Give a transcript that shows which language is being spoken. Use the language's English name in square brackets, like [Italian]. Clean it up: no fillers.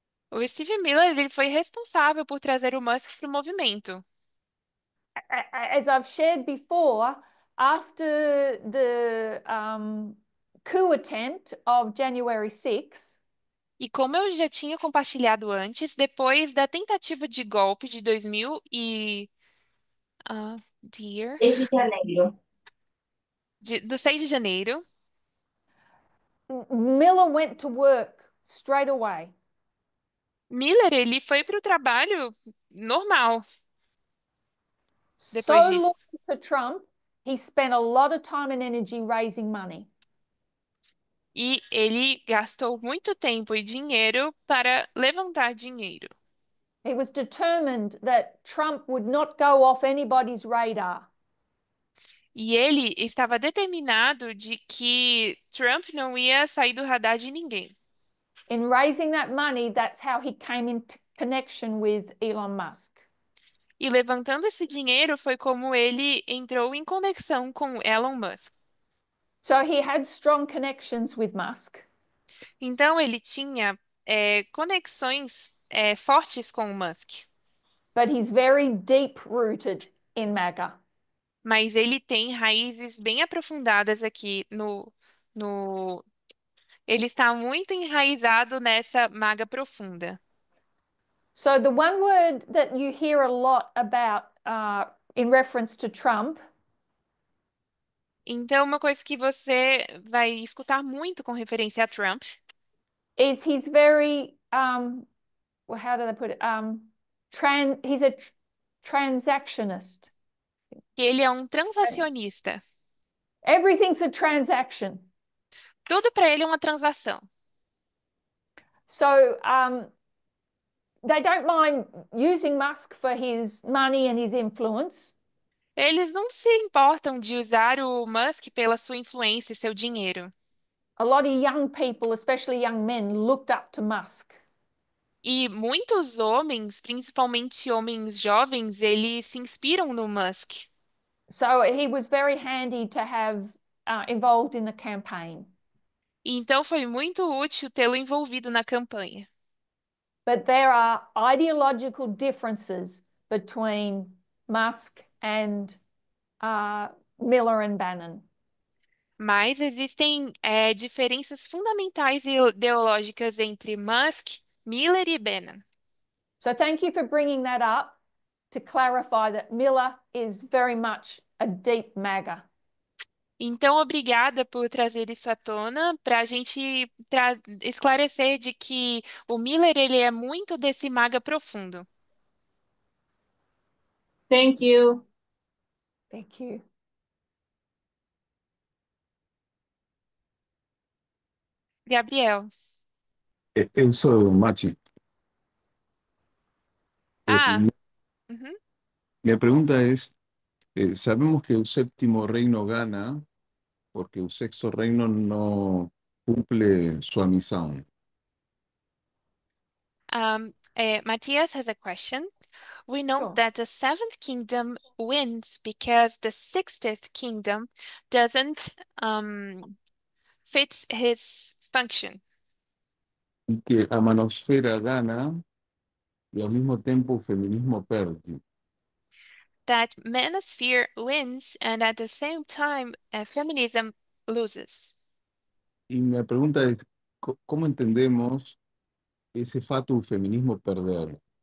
[Portuguese] o Steve Miller ele foi responsável por trazer o Musk para o movimento. [English] As I've shared before, after the coup attempt of January 6th, [Portuguese] E como eu já tinha compartilhado antes, depois da tentativa de golpe de 2000 e... [English] dear, [Portuguese] 6 de janeiro. do 6 de janeiro, [English] Miller went to work straight away. [Portuguese] Miller ele foi para o trabalho normal [English] So [Portuguese] depois [English] loyal [Portuguese] disso. [English] to Trump, he spent a lot of time and energy raising money. [Portuguese] E ele gastou muito tempo e dinheiro para levantar dinheiro. [English] He was determined that Trump would not go off anybody's radar. [Portuguese] E ele estava determinado de que Trump não ia sair do radar de ninguém. [English] In raising that money, that's how he came into connection with Elon Musk. [Portuguese] E levantando esse dinheiro foi como ele entrou em conexão com Elon Musk. [English] So he had strong connections with Musk, [Portuguese] Então ele tinha conexões fortes com o Musk, [English] but he's very deep rooted in MAGA. [Portuguese] mas ele tem raízes bem aprofundadas aqui no... Ele está muito enraizado nessa maga profunda. [English] So the one word that you hear a lot about in reference to Trump [Portuguese] Então, uma coisa que você vai escutar muito com referência a Trump [English] is he's very well, how do they put it? He's a transactionist. [Portuguese] que ele é um transacionista. [English] Everything's a transaction. [Portuguese] Tudo para ele é uma transação. [English] So they don't mind using Musk for his money and his influence, [Portuguese] Eles não se importam de usar o Musk pela sua influência e seu dinheiro. [English] a lot of young people, especially young men, looked up to Musk. [Portuguese] E muitos homens, principalmente homens jovens, eles se inspiram no Musk. [English] So he was very handy to have involved in the campaign. [Portuguese] E então foi muito útil tê-lo envolvido na campanha. [English] But there are ideological differences between Musk and Miller and Bannon. [Portuguese] Mas existem diferenças fundamentais e ideológicas entre Musk, Miller e Bannon. [English] So thank you for bringing that up to clarify that Miller is very much a deep MAGA. [Portuguese] Então, obrigada por trazer isso à tona para a gente esclarecer de que o Miller ele é muito desse maga profundo. [English] Thank you. Thank you. Gabriel. [Portuguese] Eu sou Mati. Ah, uhum. [Spanish] Mi pregunta es, sabemos que el séptimo reino gana porque el sexto reino no cumple su misión. [English] Matthias has a question. We know Sure. that the seventh kingdom wins because the sixth kingdom doesn't fit his function. [Spanish] Y que a manosfera gana y al mismo tiempo el feminismo perde. [English] That manosphere wins and at the same time feminism loses. [Spanish] Y mi pregunta es, ¿cómo entendemos ese fato feminismo perder?